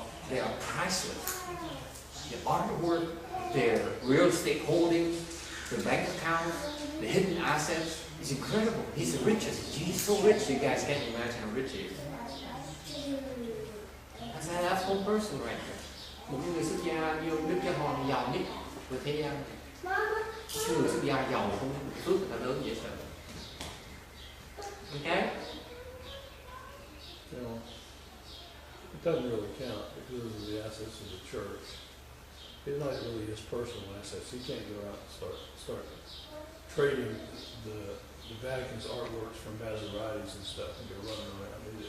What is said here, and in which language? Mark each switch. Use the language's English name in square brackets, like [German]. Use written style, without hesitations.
[English] They are priceless. The artwork, their real estate holdings, the bank accounts, the hidden assets. It's incredible. He's the richest. He's so rich, you guys can't imagine how rich he is. That's one person right there. [Vietnamese] Một người xuất gia như Đức Giáo Hoàng giàu nhất của thế gian. Người xuất gia giàu không có phước là lớn dễ sợ. [English] Okay? You know, it doesn't really count because of the assets of the church. It's not really his personal assets. He can't go out and start trading the Vatican's artworks from Maseratis and stuff and go running around.